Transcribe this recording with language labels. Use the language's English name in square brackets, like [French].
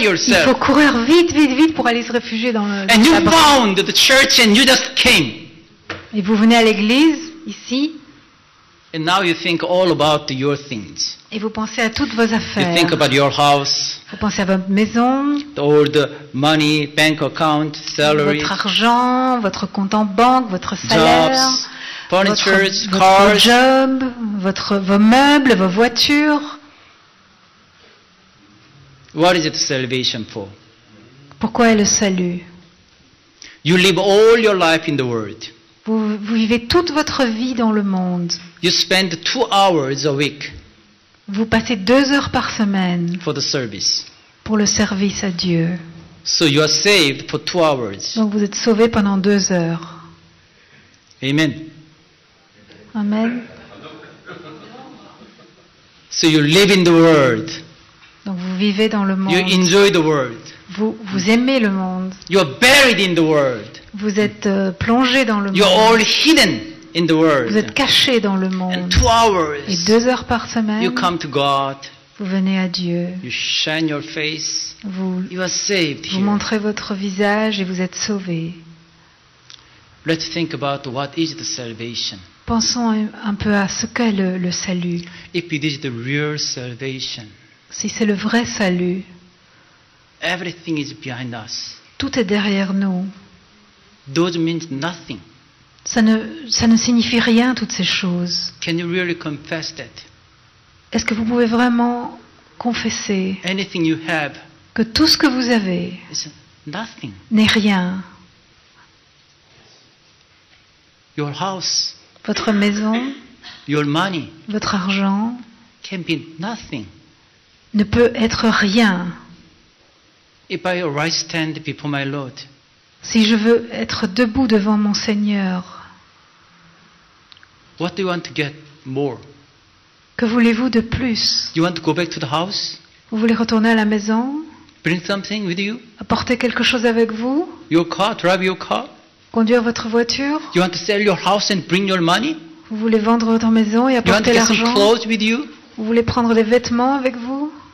[French] Il faut [English] yourself. [French] courir vite, vite, vite pour aller se réfugier dans le [English] And you [French] l'abri. [English] found the church and you just came. [French] Et vous venez à l'église, ici, [English] And now you think all about your things. [French] et vous pensez à toutes vos [English] You [French] affaires. [English] think about your house, [French] Vous pensez à votre maison, [English] all the money, bank account, salary, [French] votre argent, votre compte en banque, votre salaire, [English] jobs, [French] votre [English] furniture, cars. [French] job, vos meubles, vos voitures. [English] What is it salvation for? [French] Pourquoi est le salut? [English] You live all your life in the world. [French] Vous vivez toute votre vie dans le monde. [English] You spend 2 hours a week [French] Vous passez 2 heures par semaine [English] for the service. [French] pour le service à Dieu. [English] So you are saved for 2 hours. [French] Donc vous êtes sauvé pendant 2 heures. [English] Amen. [French] Amen. [English] So you live in the world. [French] Donc vous vivez dans le monde. [English] You enjoy the world. [French] Vous aimez le monde. [English] You are buried in the world. [French] Vous êtes plongé dans le [English] You are all [French] monde. [English] hidden in the [French] Vous êtes [English] world. [French] caché dans le [English] And [French] monde. [English] 2 hours [French] Et 2 heures par [English] you [French] semaine, [English] come to God [French] Vous venez à Dieu. [English] You shine your face. [French] Vous, [English] You are saved [French] vous [English] here. [French] montrez votre visage et vous êtes sauvés. [English] Let's think about what is the salvation. [French] Pensons un peu à ce qu'est le salut. [English] If it is the real salvation, [French] Si c'est le vrai salut, [English] everything is behind us. [French] tout est derrière nous. [English] Those means nothing. [French] Ça ne signifie rien, toutes ces choses. [English] Can you really confess that? [French] Est-ce que vous pouvez vraiment confesser [English] Anything you have [French] que tout ce que vous avez [English] is nothing. [French] n'est rien? [English] Your house, [French] Votre maison, [English] your money [French] votre argent [English] can be nothing. [French] ne peut être rien. [English] If I right stand before my Lord, [French] Si je veux être debout devant mon Seigneur, [English] what do you want to get more? [French] que voulez-vous de plus? [English] You want to go back to the house? [French] Vous voulez retourner à la maison? [English] Bring something with you? [French] Apporter quelque chose avec vous? [English] Your car, drive your car? [French] Conduire votre voiture? [English] You want to sell your house and bring your money? [French] Vous voulez vendre votre maison et [English] You want to [French] apporter [English] get some [French] l'argent? [English] clothes with you? [French] Vous voulez prendre des vêtements avec vous?